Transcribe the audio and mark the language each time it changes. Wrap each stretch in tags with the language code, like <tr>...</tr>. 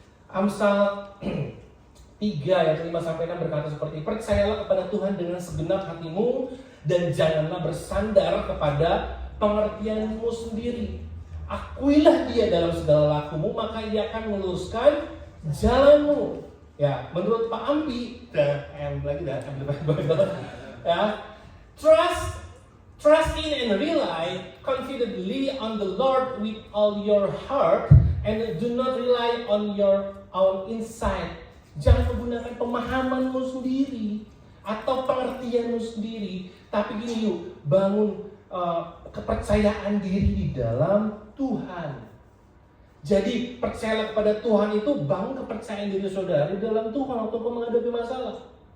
<id>Amsal 3 ayat 5-6 berkata seperti ini, percayalah kepada Tuhan dengan segenap hatimu dan janganlah bersandar kepada pengertianmu sendiri. Akuilah dia dalam segala lakumu, maka ia akan meluruskan jalanmu. Ya, menurut Pak Ampi,</id> <en>trust in and rely confidently on the Lord with all your heart and do not rely on your own insight.</en> <id>Jangan menggunakan pemahamanmu sendiri atau pengertianmu sendiri, tapi gini yuk, bangun kepercayaan diri di dalam Tuhan. Jadi percayalah kepada Tuhan itu bangun kepercayaan diri saudara di dalam Tuhan waktu kau menghadapi masalah.</id>